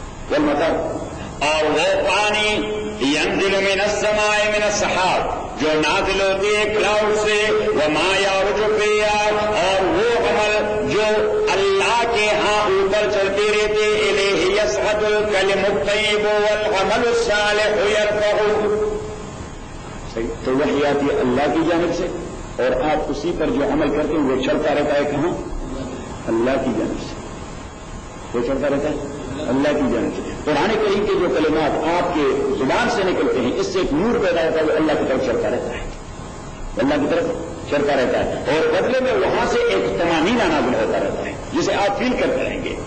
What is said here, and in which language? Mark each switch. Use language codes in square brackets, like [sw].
[ar] والمطر [ur] اور وہ پانی [ar] ینزل من السماء من السحاب [ur] جو نازل ہوتی ہے کلاؤڈ سے [ar] وما یعرج فیہا [ur] اور وہ عمل جو اللہ کے ہاں اوپر چلتی رہتی [ar] الیہ یسعد الكلم الطيب والعمل الصالح يرفعه. [ur] تو وحی آتی ہے اللہ کی جانب سے اور آپ اسی پر جو عمل کرتے ہیں وہ چلتا رہتا ہے کہاں؟ اللہ کی جانب سے وہ چلتا رہتا ہے اللہ کی جانب سے. قرآن کریم کے جو کلمات آپ کے زبان سے نکلتے ہیں اس سے ایک نور پیدا ہوتا ہے وہ اللہ کی طرف چلتا رہتا ہے اللہ کی طرف چلتا رہتا ہے اور بدلے میں وہاں سے ایک تمامین آنا بھی ہوتا رہتا ہے جسے آپ فیل کرتے رہیں گے.